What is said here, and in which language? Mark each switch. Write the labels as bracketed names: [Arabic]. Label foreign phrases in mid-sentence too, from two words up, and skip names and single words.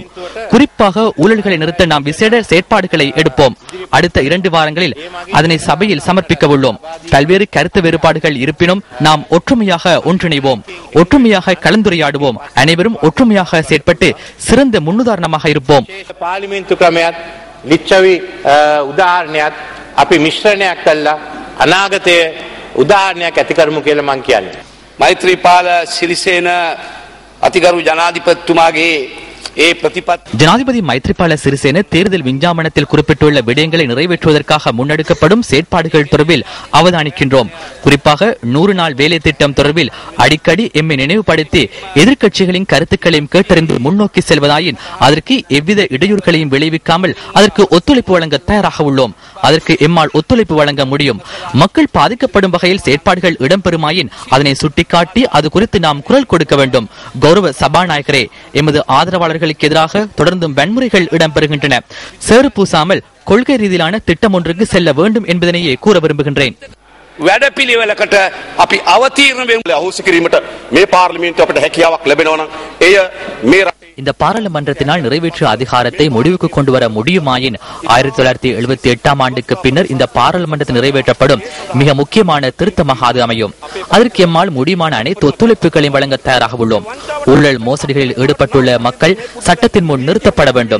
[Tamil] குறிப்பாக ஊழல்களை நிறுத்த நாம் விசேட செயற்பாடுகளை எடுப்போம். அடுத்த 2 வாரங்களில் அதனை சபையில் சமர்ப்பிக்க உள்ளோம். பல்வேறு கருத்து வேறுபாடுகள் இருப்பினும் நாம் ஒற்றுமையாக ஒன்றிணைவோம், ஒற்றுமையாக கலந்துரையாடுவோம். அனைவரும் ஒற்றுமையாக செயற்பட்டு சிறந்த முன்னுதாரணமாக இருப்போம். [Sinhala] පාර්ලිමේන්තු ක්‍රමයක් ලිච්ඡවි උදාහරණයක් අපි මිශ්‍රණයක් කළා අනාගතයේ උදාහරණයක් ඇති කරමු කියලා මම කියන්නේ. මෛත්‍රීපාල සිරිසේන අතිගරු ජනාධිපතිතුමාගේ [Tamil] ஜனாதிபதி மைத்ரிபால சிறிசேன தேர்தல் விஞ்ஞாபனத்தில் குறிப்பிட்டுள்ள விடயங்களை நிறைவேற்றுவதற்காக முன்னெடுக்கப்படும் செயற்பாடுகள் தொடர்பில் அவதானிக்கின்றோம். குறிப்பாக 100 நாள் வேலை திட்டம் தொடர்பில் அடிக்கடி எம்மை நினைவுபடுத்தி எதிர்க்கட்சிகளின் கருத்துக்களையும் கேட்டறிந்து முன்னோக்கி செல்வதாயின் அதற்கு எவ்வித இடையூறுகளையும் விளைவிக்காமல் அதற்கு ஒத்துழைப்பு வழங்க தயாராக உள்ளோம். அதற்கு எம்மால் ஒத்துழைப்பு வழங்க முடியும். மக்கள் பாதிக்கப்படும் வகையில் செயற்பாடுகள் இடம்பெறுமாயின் அதனை சுட்டிக்காட்டி அது குறித்து நாம் குரல் கொடுக்க வேண்டும். கௌரவ சபாநாயகரே, எமது ஆதரவாளர்களுக்கு எதிராக தொடர்ந்தும் வன்முறைகள் இடம்பெறுகின்றன. சேறு பூசாமல் கொள்கை ரீதியிலான திட்டம் ஒன்றுக்கு செல்ல வேண்டும் என்பதனையே கூற விரும்புகின்றேன். [Sinhala] වැඩපිළිවෙලකට අපි අවතීර්ණ වෙමු. අහෝසි කිරීමට මේ පාර්ලිමේන්තුව අපිට හැකියාවක් ලැබෙනවා නම් එය මේ [Tamil] இந்த பாராளுமன்றத்தினால் நிறைவேற்று அதிகாரத்தை முடிவுக்கு கொண்டு வர முடியுமாயின் 1978ஆம் ஆண்டுக்கு பின்னர் இந்த பாராளுமன்றத்தில் நிறைவேற்றப்படும் மிக முக்கியமான திருத்தமாக அது அமையும். அதற்கு எம்மால் முடியுமான அனைத்து ஒத்துழைப்புகளையும் வழங்க தயாராக உள்ளோம். ஊழல் மோசடிகளில் ஈடுபட்டுள்ள மக்கள் சட்டத்தின் முன் நிறுத்தப்பட வேண்டும்.